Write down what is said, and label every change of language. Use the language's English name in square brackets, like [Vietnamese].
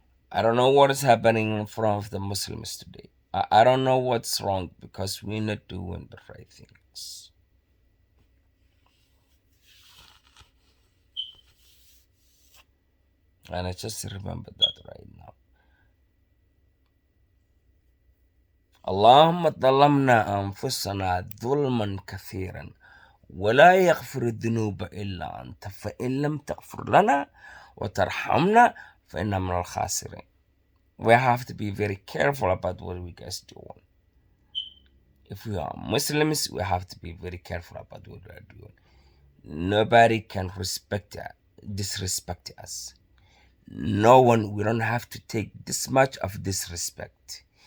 [English] I don't know what is happening in front of the Muslims today. I don't know what's wrong, because we're not doing the right things. And I just remember that right now. [Arabic] اللهم ظلمنا أنفسنا ظلما كثيرا ولا يغفر الذنوب إلا أنت فإن لم تغفر لنا وترحمنا فإنا من الخاسرين. [English] We have to be very careful about what we guys doing. If we are Muslims, we have to be very careful about what we are doing. Nobody can disrespect us. No one, we don't have to take this much of disrespect.